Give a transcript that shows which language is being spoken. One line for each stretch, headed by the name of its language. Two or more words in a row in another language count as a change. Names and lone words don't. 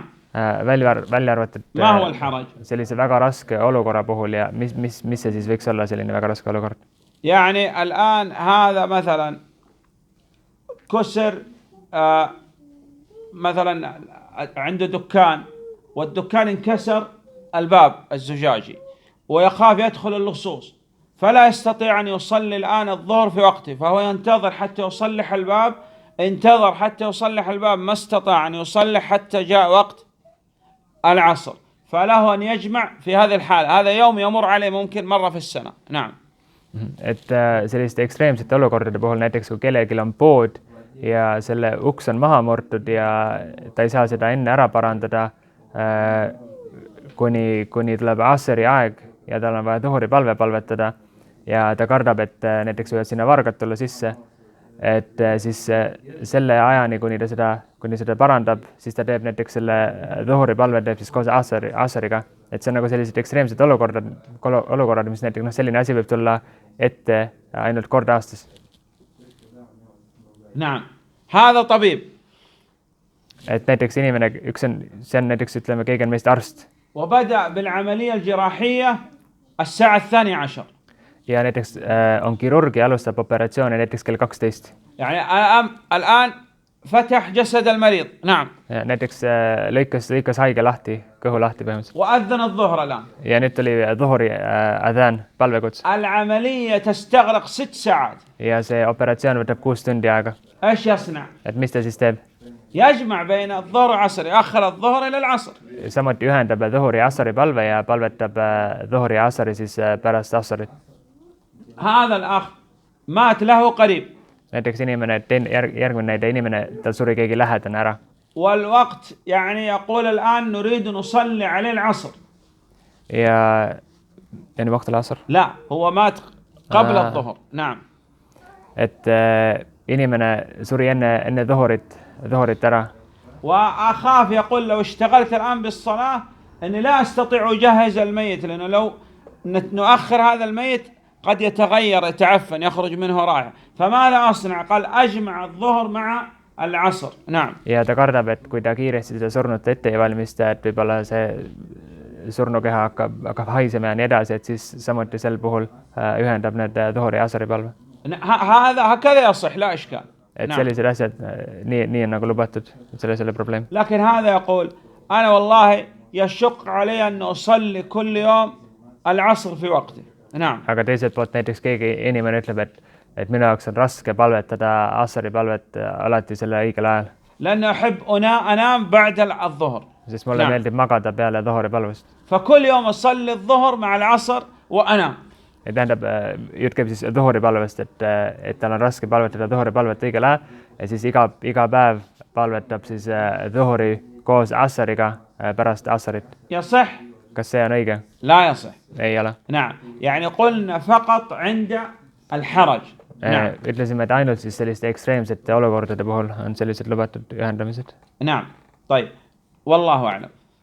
Estonian: välja arvatud
Arabic: ما هو الحرج؟
Estonian: sellise väga raske olukorra puhul ja mis see siis võiks olla selline väga raske olukord?
Arabic: يعني الآن هذا مثلا كسر مثلا عنده دكان والدكان انكسر الباب الزجاجي ويخاف يدخل اللصوص، فلا يستطيع أن يصلي الآن الظهر في وقته، فهو ينتظر حتى يصلح الباب، انتظر حتى يصلح الباب ما استطاع أن يصلح حتى جاء وقت العصر، فله أن يجمع في هذه الحالة. هذا يوم يمر عليه ممكن مرة في السنة. نعم.
Estonian: Et selliste ekstreemsete olukordade puhul, näiteks kui kellelgi on pood ja selle uks on maha murtud ja ta ei saa seda enne ära parandada, kuni tuleb asri aeg ja tal on vaja dhuhuri palve palvetada ja ta kardab, et näiteks võivad sinna vargad tulla sisse, et siis selle ajani, kuni seda parandab, siis ta teeb näiteks selle dhuhri palve teeb siis koos asariga, et see on nagu sellised ekstreemsed olukorrad, mis näiteks selline asi võib tulla ette ainult kord aastas.
Arabic: نعم هذا طبيب
Estonian: et näiteks inimene, see on näiteks, ütleme, keegi on meist arst
Arabic: وبدأ بالعملية الجراحية الساعة 12
Estonian: ja näiteks on kirurg ja alustab operatsiooni näiteks kell 12.
Arabic: يعني الآن فتح جسد المريض نعم
Estonian: näiteks lõikas haige lahti, kõhu lahti põhimõtteliselt.
Arabic: وأذن الظهر الآن
Estonian: ja nüüd tuli dhuhri adhan, palvekuts.
Arabic: العملية تستغرق 6 ساعات
Estonian: ja see operatsioon võtab 6 tundi aega.
Arabic: ايش يصنع؟
Estonian: et mis ta siis teeb?
Arabic: يجمع بين الظهر والعصر يأخر الظهر إلى العصر.
Estonian: samuti ühendab dhuhri ja asari palve ja palvetab dhuhri ja asari siis pärast asarit.
Arabic: هذا الأخ مات له قريب.
Estonian: näiteks inimene, järgmine näide, inimene, tal suri keegi lähedane ära.
Arabic: والوقت يعني يقول الآن نريد نصلي عليه العصر. ja يعني وقت العصر. لا هو مات قبل الظهر. نعم.
Estonian: et inimene suri enne dhuhrit ära.
Arabic: وأخاف يقول لو اشتغلت الآن بالصلاة أني لا أستطيع أجهز الميت لأنه لو نؤخر هذا الميت قد يتغير يتعفن يخرج منه رائحة فماذا أصنع؟ قال أجمع الظهر مع العصر. نعم.
Estonian: ja ta kardab, et kui ta kiiresti seda surnut ette ei valmista, et võib-olla see surnukeha hakkab haisema ja nii edasi, et siis samuti sel puhul ühendab need dhuhri ja asari palve.
Arabic: هكذا يصح لا إشكال.
Estonian: et sellised asjad nii on nagu lubatud, selles ei ole probleem.
Arabic: لكن هذا يقول أنا والله يشق علي أن أصلي كل يوم العصر في وقته. نعم.
Estonian: aga teiselt poolt näiteks keegi inimene ütleb, et minu jaoks on raske palvetada asari palvet alati selle õigel ajal.
Arabic: لأنه أحب أنام بعد الظهر.
Estonian: sest mulle meeldib magada peale dhuhri palvest.
Arabic: فكل يوم أصلي الظهر مع العصر وأنام.
Estonian: et tähendab, jutt käib siis dhuhri palvest, et tal on raske palvetada dhuhri palvet õigel ajal ja siis iga päev palvetab siis dhuhri koos asariga pärast asarit.
Arabic: يصح.
Estonian: kas see on õige?
Arabic: لا يصح.
Estonian: ei ole.
Arabic: نعم يعني قلنا فقط عند الحرج. نعم.
Estonian: ütlesime, et ainult siis selliste ekstreemsete olukordade puhul on sellised lubatud ühendamised.
Arabic: نعم طيب والله أعلم.